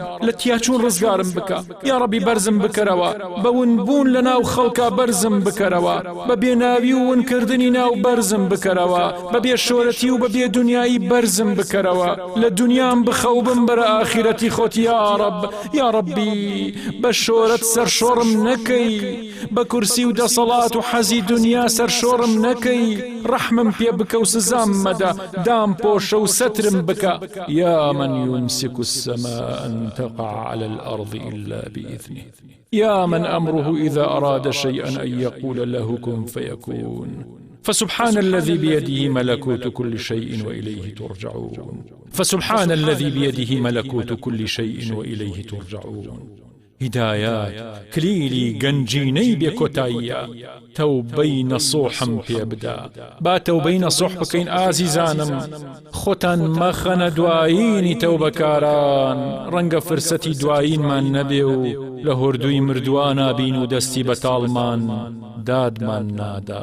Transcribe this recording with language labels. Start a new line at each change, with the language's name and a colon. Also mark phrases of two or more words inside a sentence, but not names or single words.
Central Kurdish: لە تیاچوون ڕزگارم بکە
Arabic: یا ربی،
Central Kurdish: بەرزم بکەرەوە، بەون بوون لە ناو خەڵکا بەرزم بکەرەوە، بە بێناوی و ونکردنی ناو بەرزم بکەرەوە، بە بێ شۆرەتی و بە بێ دنیایی بەرزم بکەرەوە، لە دنیام بخەو بم بەرە ئاخیرەتی خۆت
Arabic: یا رب. یا ربی
Central Kurdish: بە شۆرەت سەرشۆڕم نەکەی، بە کورسی و دەسەڵات و حەزی دنیا سەرشۆڕم نەکەی، ڕەحمم پێ بکە و سزام مەدە، دام پۆشە و سەترم بکە.
Arabic: یا من يمسك السماء أن تقع على الأرض إلا بإذنه، يا من أمره إذا أراد شيئا أن يقول له كن فيكون. فسبحان الذي بيده ملكوت كل شيء وإليه ترجعون. فسبحان الذي بيده ملكوت كل شيء وإليه ترجعون.
Central Kurdish: هدايات كليلي گەنجینەی بێکۆتاییە، تەوبەی نەسوحم پێ بدە. با تەوبەی نەسوح بکەین ئازیزانم، خۆتان مەخەنە دوایینی تەوبەکاران، ڕەنگە فرسەتی دوایینمان نەبێ و لە هۆردووی مردووانە بین و دەستی بەتاڵمان دادمان نادا.